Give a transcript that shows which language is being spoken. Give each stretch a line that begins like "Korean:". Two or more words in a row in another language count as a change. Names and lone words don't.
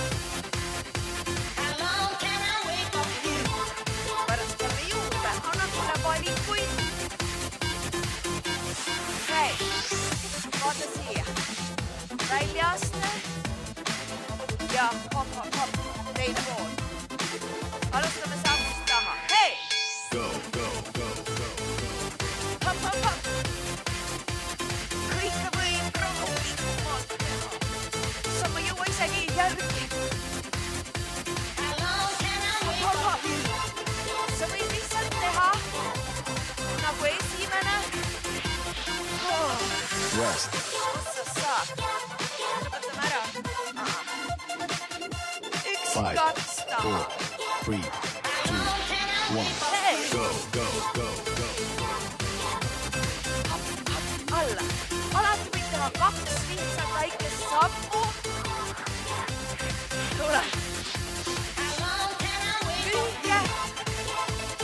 Estonian: Pärast jälle juurde, anna mulle valikuid. Hei, vaata siia. Väljaaste ja hop, teine pool. Alustame sammust taha. Hei!
English: Go, go, go, go.
Estonian: Hop. Kõike võib rahulikumalt teha. Sa ma jõua isegi järgi. Hop. Sa võid lihtsalt teha nagu esimene. Rest. Ossa saab. Lõpetame ära. 1, 5, 2 taha. 4, 3, 2, 1. Hei!
English: Go, go, go, go.
Estonian: Alla. Alati võid teha 2 lihtsalt väikest sammu. Tule. Lühke.